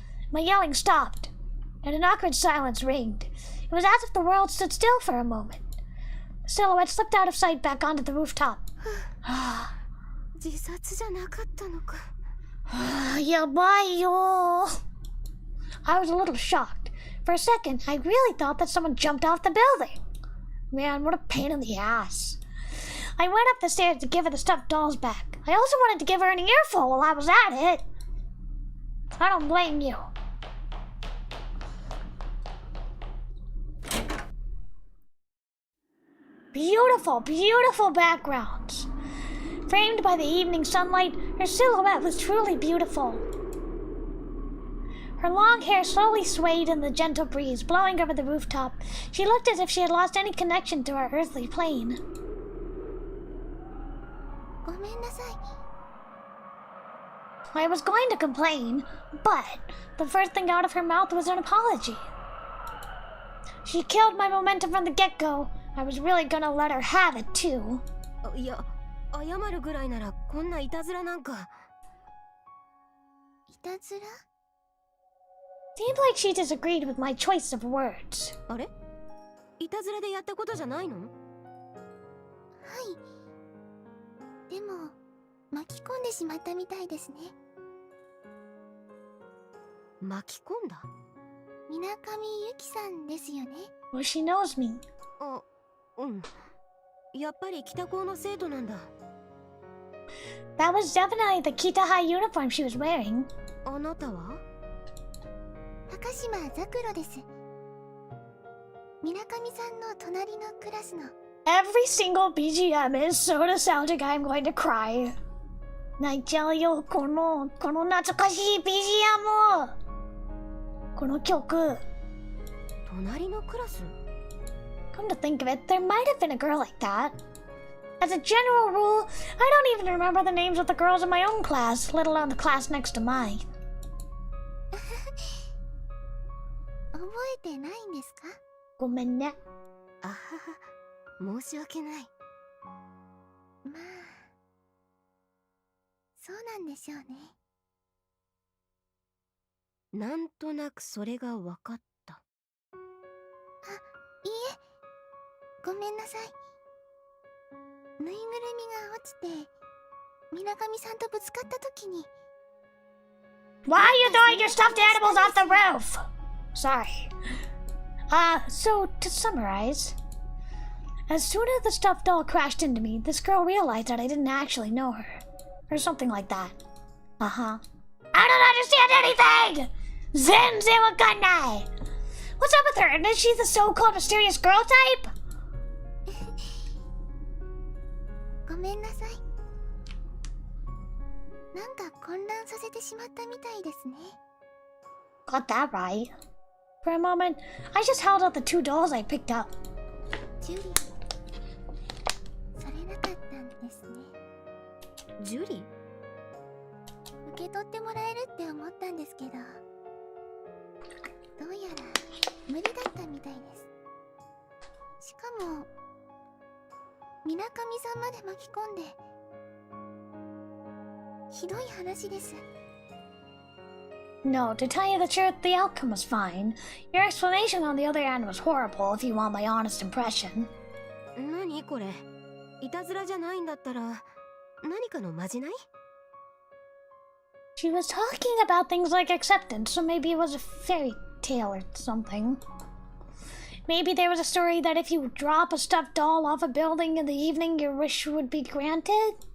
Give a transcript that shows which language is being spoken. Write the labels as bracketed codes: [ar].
[en] My yelling stopped, and an awkward silence reigned. It was as if the world stood still for a moment. The silhouette slipped out of sight back onto the rooftop. [ja] 自殺じゃなかったのか。やばいよ。 [en] I was a little shocked. For a second, I really thought that someone jumped off the building. Man, what a pain in the ass. I went up the stairs to give her the stuffed dolls back. I also wanted to give her an earful while I was at it. I don't blame you. Beautiful, beautiful backgrounds. Framed by the evening sunlight, her silhouette was truly beautiful. Her long hair slowly swayed in the gentle breeze, blowing over the rooftop. She looked as if she had lost any connection to her earthly plane. [ja] ごめんなさい。 [en] I was going to complain, but the first thing out of her mouth was an apology. She killed my momentum from the get-go. I was really gonna let her have it, too. [ja] いや、謝るぐらいならこんないたずらなんか。いたずら？ [en] Seemed like she disagreed with my choice of words. [ja] あれ？いたずらでやったことじゃないの？はい。でも、巻き込んでしまったみたいですね。巻き込んだ？水上ゆきさんですよね。 [en] Well, she knows me. [ja] あ、うん。やっぱり北高の生徒なんだ。 [en] That was definitely the Kita High uniform she was wearing. [ja] あなたは？高島ザクロです。水上さんの隣のクラスの。 [en] Every single BGM is so nostalgic I'm going to cry. [ja] 泣いちゃうよ、この懐かしい BGM。この曲。隣のクラス？ [en] Come to think of it, there might have been a girl like that. As a general rule, I don't even remember the names of the girls in my own class, let alone the class next to mine. [ja] 覚えてないんですか？ごめんね。あはは、申し訳ない。まあ、そうなんでしょうね。なんとなくそれが分かった。あ、いいえ、ごめんなさい。ぬいぐるみが落ちて、水上さんとぶつかったときに。 [en] Why are you throwing your stuffed animals off the roof? Sorry. So to summarize, as soon as the stuffed doll crashed into me, this girl realized that I didn't actually know her. Or something like that. Uh-huh. I don't understand anything! [ja] Zenzen wakanai! [en] What's up with her? And is she the so-called mysterious girl type? [ja] ごめんなさい。なんか混乱させてしまったみたいですね。 [en] Got that right. For a moment, I just held out the two dolls I picked up. [ja] ジュリー、それなかったんですね。ジュリー？受け取ってもらえるって思ったんですけど、どうやら無理だったみたいです。しかも、水上さんまで巻き込んで、ひどい話です。 [en] No, to tell you the truth, the outcome was fine. Your explanation on the other end was horrible, if you want my honest impression. [ja] 何これ？いたずらじゃないんだったら、何かのまじない？ [en] She was talking about things like acceptance, so maybe it was a fairy tale or something. Maybe there was a story that if you drop a stuffed doll off a building in the evening, your wish would be granted?